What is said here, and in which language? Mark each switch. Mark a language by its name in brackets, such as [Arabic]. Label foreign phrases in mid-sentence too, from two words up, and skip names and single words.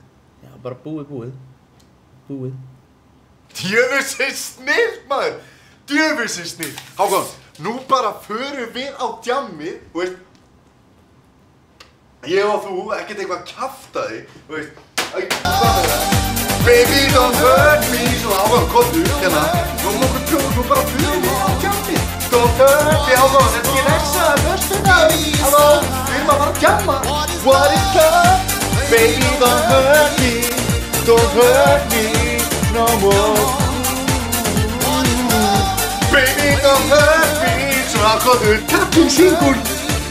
[Icelandic] Já, bara búið. Búið. Djöfusins snill, maður! Djöfusins snill! Hákon, nú bara förum við á djammið, þú veist. Ég og þú, ekkert eitthvað kjaftaði, þú veist. [English] Baby don't hurt me. [Icelandic] Svona Hákon, komdu, hérna. Nú bara förum við á djammið. [English] Don't hurt me, [Icelandic] Hákon, þetta er ekki refsa, föstudag. Halló, við erum að fara að djamma. [English] What is love? Baby don't hurt me. Don't hurt me no more. Baby don't hurt me. [Icelandic] Svona komdu, kallinn syngur.